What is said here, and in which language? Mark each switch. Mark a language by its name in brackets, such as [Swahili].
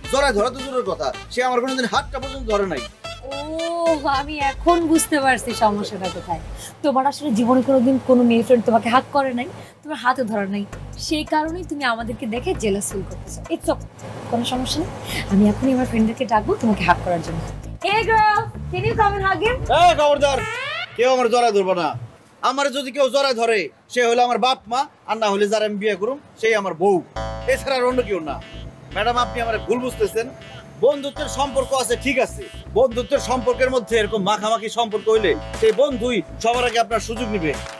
[Bangla] জড়ায় ধরা তো দূরের কথা, সে আমার কোনোদিন হাতটা পর্যন্ত ধরে নাই। ও, আমি এখন বুঝতে পারছি সমস্যাটা কোথায়। তোমার আসলে জীবনে কোনোদিন কোনো মেয়ে ফ্রেন্ড তোমাকে হাক করে নাই, তোমার হাতও ধরা নাই, সেই কারণেই তুমি আমাদেরকে দেখে জেলাস ফিল করতেছো। [English] it's okay, [Bangla] কোনো সমস্যা নেই। আমি এখনই আমার ফ্রেন্ডদেরকে ডাকবো তোমাকে হাক করার জন্য। [English] Hey girl, can you come and hug him? [Bangla] এই খবরদার, কেউ আমার জড়ায় ধরবে না। আমার যদি কেউ জড়ায় ধরে, সে হলো আমার বাপ মা, আর না হলে যারা আমি বিয়ে করুম সেই আমার বউ, এছাড়া আর অন্য কেউ না। ম্যাডাম, আপনি আমার ভুল বুঝতেছেন। বন্ধুত্বের সম্পর্ক আছে, ঠিক আছে, বন্ধুত্বের সম্পর্কের মধ্যে এরকম মাখামাখি সম্পর্ক হইলে সেই বন্ধুই সবার আগে আপনার সুযোগ নিবে।